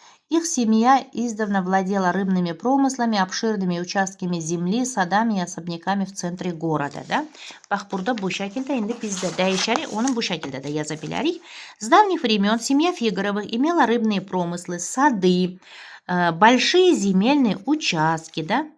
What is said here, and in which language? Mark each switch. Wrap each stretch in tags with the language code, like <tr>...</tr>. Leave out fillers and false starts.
<ru>Их семья издавна владела рыбными промыслами, обширными участками земли, садами и особняками в центре gороda.</ru> <az>Da? Bax, burada bu şəkildə indi biz də dəyişərik, onu bu şəkildə də yaza bilərik.</az> <ru>С давних времен семья Фигаровых имела рыбные промыслы, сады, большие земельные участки, да?</ru>